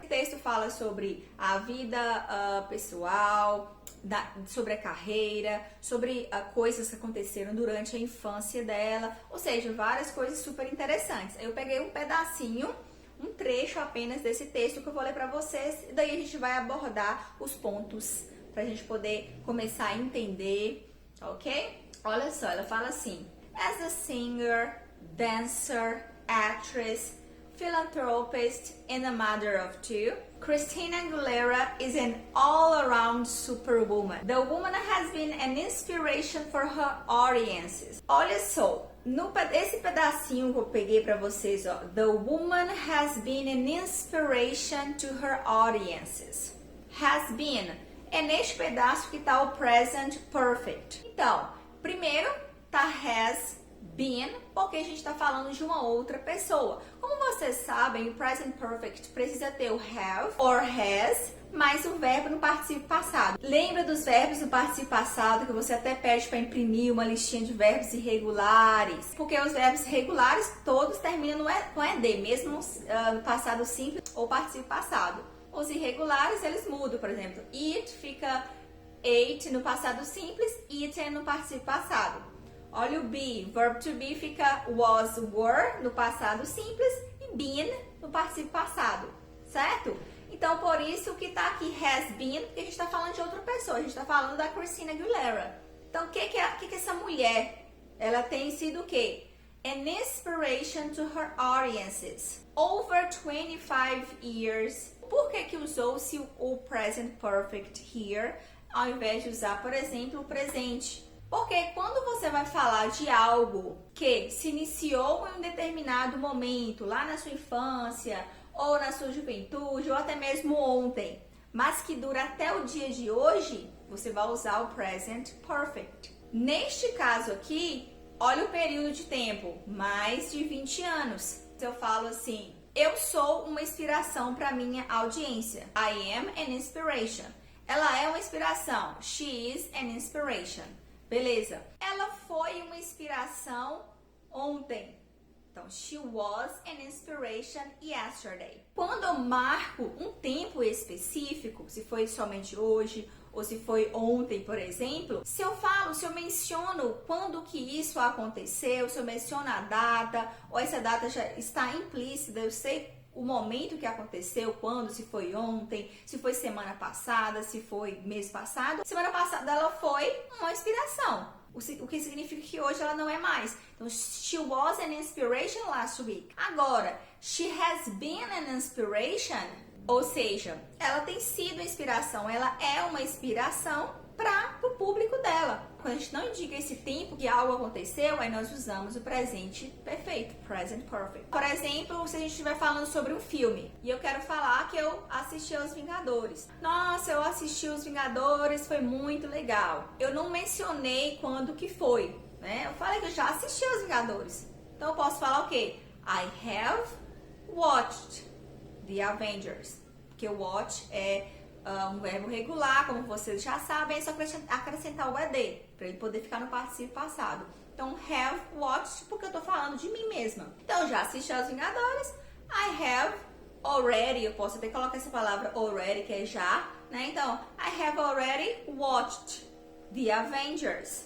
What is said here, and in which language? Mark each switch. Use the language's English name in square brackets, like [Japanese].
[Portuguese] O texto fala sobre a vida pessoal, sobre a carreira, sobre coisas que aconteceram durante a infância dela. Ou seja, várias coisas super interessantes. Eu peguei um pedacinho, um trecho apenas desse texto que eu vou ler para vocês. E daí a gente vai abordar os pontos para a gente poder começar a entender, ok? Olha só, ela fala assim: [English] as a singer, dancer, actress, philanthropist, and a mother of 2, Christina Aguilera is an all-around superwoman. The woman has been an inspiration for her audiences. [Portuguese] Olha só, esse pedacinho que eu peguei para vocês, ó. [English] The woman has been an inspiration to her audiences. Has been. [Portuguese] É neste pedaço que está o present perfect. Então, primeiro tá [English] has been, [Portuguese] porque a gente está falando de uma outra pessoa. Como vocês sabem, o present perfect precisa ter o have or has, mais o verbo no particípio passado. Lembra dos verbos no particípio passado que você até pede para imprimir uma listinha de verbos irregulares? Porque os verbos regulares todos terminam com ed, mesmo no passado simples ou particípio passado. Os irregulares eles mudam, por exemplo, eat fica ate no passado simples, eaten no particípio passado. Olha o be, verb to be fica was, were no passado simples e been no particípio passado, certo? Então, por isso que tá aqui has been, porque a gente tá falando de outra pessoa, a gente tá falando da Christina Aguilera. Então, o que essa mulher, ela tem sido o quê? [English] An inspiration to her audiences. Over 25 years. [Portuguese] Por que usou-se o present perfect here, ao invés de usar, por exemplo, o presente? Porque quando você vai falar de algo que se iniciou em um determinado momento, lá na sua infância, ou na sua juventude, ou até mesmo ontem, mas que dura até o dia de hoje, você vai usar o present perfect. Neste caso aqui, olha o período de tempo, mais de 20 anos. Eu falo assim, eu sou uma inspiração para minha audiência. [English] I am an inspiration. [Portuguese] Ela é uma inspiração. [English] She is an inspiration. [Portuguese] Beleza. Ela foi uma inspiração ontem. [English] Então, she was an inspiration yesterday. [Portuguese] Quando eu marco um tempo específico, se foi somente hoje ou se foi ontem, por exemplo, se eu menciono quando que isso aconteceu, se eu menciono a data, ou essa data já está implícita, eu sei o momento que aconteceu, quando, se foi ontem, se foi semana passada, se foi mês passado. Semana passada ela foi uma inspiração, o que significa que hoje ela não é mais. [English] Então, she was an inspiration last week. [Portuguese] Agora, [English] she has been an inspiration, [Portuguese] ou seja, ela tem sido inspiração, ela é uma inspiração para o público dela. Quando a gente não indica esse tempo que algo aconteceu, aí nós usamos o presente perfeito, present perfect. Por exemplo, se a gente estiver falando sobre um filme e eu quero falar que eu assisti aos Vingadores. Nossa, eu assisti Os Vingadores, foi muito legal. Eu não mencionei quando que foi, né? Eu falei que eu já assisti aos Vingadores. Então eu posso falar o quê? [English] I have watched The Avengers. [Portuguese] Porque watch é um verbo regular, como vocês já sabem, é só acrescentar o ed, para ele poder ficar no particípio passado. Então, [English] have watched, [Portuguese] porque eu tô falando de mim mesma. Então, já assisti aos Vingadores, [English] I have [Portuguese] already, eu posso até colocar essa palavra already, que é já, né? [English] Então, I have already watched The Avengers.